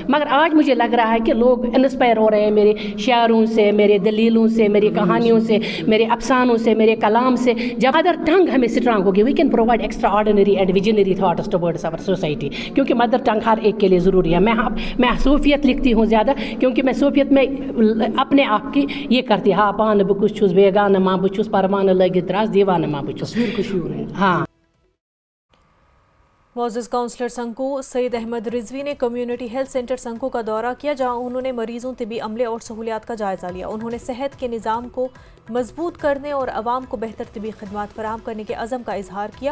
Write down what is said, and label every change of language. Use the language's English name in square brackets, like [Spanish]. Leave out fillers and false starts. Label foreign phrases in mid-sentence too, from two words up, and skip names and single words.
[Urdu] مگر آج مجھے لگ رہا ہے کہ لوگ انسپائر ہو رہے ہیں میرے شاعروں سے، میرے دلیلوں سے، میری کہانیوں سے، میرے افسانوں سے، میرے کلام سے. [English] जब mother tongue हमें स्ट्रांग होगी we can provide extraordinary and visionary thoughts towards our society, क्योंकि मदर टंग [Urdu] ہر ایک کے لیے ضروری ہے. میں صوفیت لکھتی ہوں زیادہ کیونکہ میں صوفیت میں اپنے آپ کی یہ کرتی ہاں [Kashmiri] पान बुकुश छुस बेगान माँ बुछुस [Urdu] परमान लगे त्रास दीवान माँ बुछुस। हाँ। موجود کاؤنسلر سنکو سید احمد رضوی نے کمیونٹی ہیلتھ سینٹر سنکو کا دورہ کیا، جہاں انہوں نے مریضوں، طبی عملے اور سہولیات کا جائزہ لیا. انہوں نے صحت کے نظام کو مضبوط کرنے اور عوام کو بہتر طبی خدمات فراہم کرنے کے عزم کا اظہار کیا.